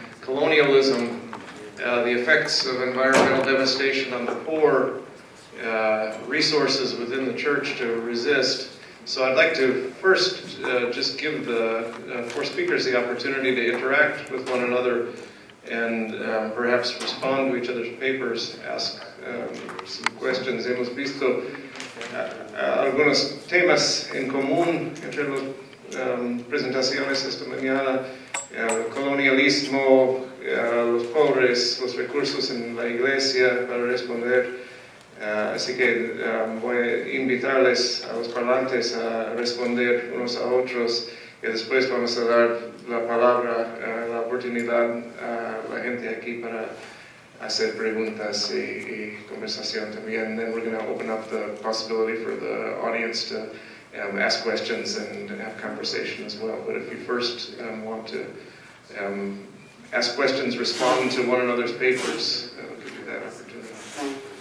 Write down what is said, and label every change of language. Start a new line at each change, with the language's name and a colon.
English: Colonialism, the effects of environmental devastation on the poor, resources within the church to resist. So I'd like to first just give the four speakers the opportunity to interact with one another and perhaps respond to each other's papers, ask some questions.
Spanish: Hemos visto algunos temas en común entre las presentaciones esta mañana: el colonialismo, los pobres, los recursos en la iglesia para responder. Así que voy a invitarles a los parlantes a responder unos a otros y después vamos a dar la palabra, la oportunidad a la gente aquí para hacer preguntas y conversación también.
English: Then we're going to open up the possibility for the audience to ask questions and have conversation as well. But if you first want to ask questions, respond to one another's papers, I'll give you that opportunity.